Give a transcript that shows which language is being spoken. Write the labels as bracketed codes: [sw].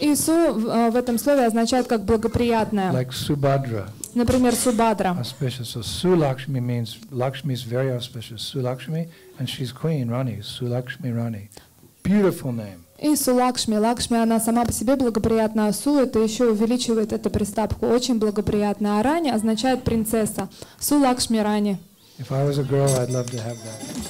[ru] И Су в этом слове означает как благоприятная. [en] Like Subhadra. [ru] Например, Субадра. [en] Auspicious. So Sulakshmi means Lakshmi is very auspicious. Sulakshmi, and she's Queen Rani. Sulakshmi Rani. Beautiful name. [ru] И Сулакшми. Лакшми, она сама по себе благоприятная, а Су это еще увеличивает эту приставку. Очень благоприятная. А Рани означает принцесса. Сулакшми Рани. [en] If I was a girl, I'd love to have that.